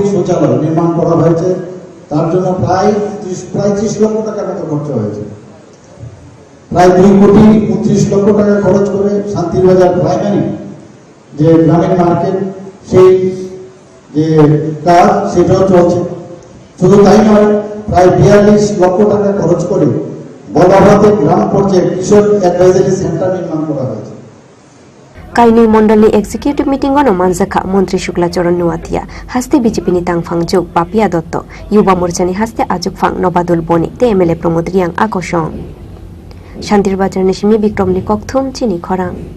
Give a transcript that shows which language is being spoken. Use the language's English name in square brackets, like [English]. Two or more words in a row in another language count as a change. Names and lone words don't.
[Bangla] শৌচালয় নির্মাণ করা হয়েছে তার জন্য প্রায় 30 লক্ষ টাকা মতো খরচ হয়েছে প্রায় 2 কোটি 29 লক্ষ টাকা খরচ করে শান্তির বাজার প্রাইমারি যে গ্রামীণ মার্কেট সেই যে কাজ সেটাও চলছে শুধু তাই নয় প্রায় 42 লক্ষ টাকা খরচ করে বলাভাতে গ্রাম পর্যায়ে কিশোর [English] advisory center [Bangla] নির্মাণ করা হয়েছে [Kok Borok] kaini mondol ni [English] executive meeting [Kok Borok] gono manjakha mantri Shuklacharan Watia haste BJP ni tangfangjok Papia Dotto Yuba Morcha ni haste Ajukphang Nobadol Boni te MLA Pramod Diang akosong Shantir Bazar Nishimi Bikram ni kokthum chini khorang